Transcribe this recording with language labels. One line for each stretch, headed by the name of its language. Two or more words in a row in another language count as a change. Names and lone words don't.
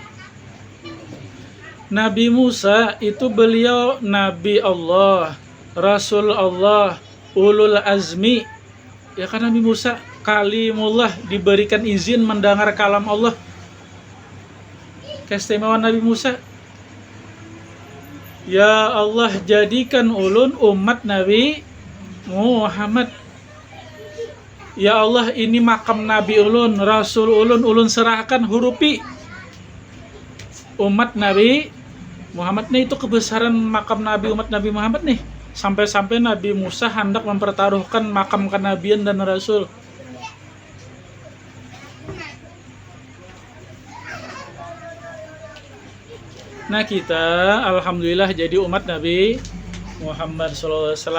Indonesian: Nabi Musa itu beliau Nabi Allah, Rasul Allah, Ulul Azmi. Ya kan, Nabi Musa kalimullah, diberikan izin mendengar kalam Allah. Keistimewaan Nabi Musa. Ya Allah, jadikan ulun umat Nabi Muhammad. Ya Allah, ini makam Nabi ulun, Rasul ulun serahkan hurupi umat Nabi Muhammad nih. Itu kebesaran makam Nabi umat Nabi Muhammad nih. Sampai-sampai Nabi Musa hendak mempertaruhkan makam kenabian dan Rasul. Nah, kita alhamdulillah jadi umat Nabi Muhammad SAW.